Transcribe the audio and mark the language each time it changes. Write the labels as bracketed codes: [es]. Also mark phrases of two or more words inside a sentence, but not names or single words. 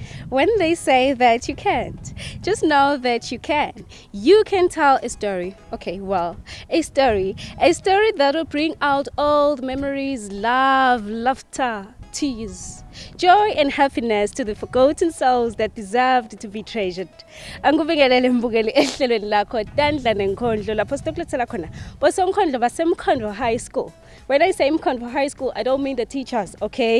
[en] When they say that you can't, just know that you can. You can tell a story. Okay, well, a story that will bring out old memories, love, laughter, tears, joy and happiness to the forgotten souls that deserved to be treasured. [ss] Angubingelele mbukeli ehlelweni lakho Tandla Nenkondlo lapho sitokulethela khona bosonkondlo baseMkhondvo High School. [en] When I say Mkhondvo High School, I don't mean the teachers, okay?